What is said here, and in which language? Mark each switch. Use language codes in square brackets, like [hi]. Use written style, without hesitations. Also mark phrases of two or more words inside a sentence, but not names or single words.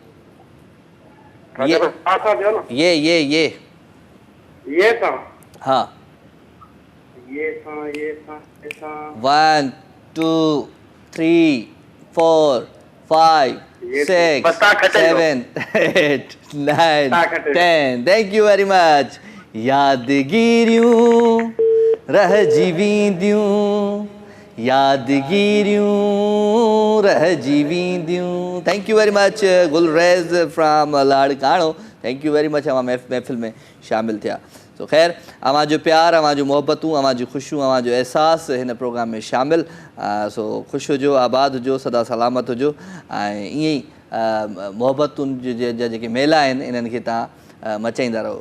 [sd] ये हाँ 1 2 3 4 5 6 7 8 9 10। [en] thank you very much. [sd] यादगिरियूं रहिजी वेंदियूं, यादगिरियूं रहिजी वेंदियूं। [en] thank you very much गुलरेज़ from लाड़काणो। thank you very much. [sd] मां महफ़िल में शामिल थिया। सो ख़ैर अवां जो प्यार, अवां जो मोहब्बतूं, अवां जो ख़ुशियूं, अवां जो एहसास हिन प्रोग्राम में शामिल। सो ख़ुशि हुजो, आबाद हुजो, सदा सलामत हुजो ऐं ईअं ई मोहब्बतुनि जा जेके मेला आहिनि इन्हनि खे तव्हां मचाईंदा रहो।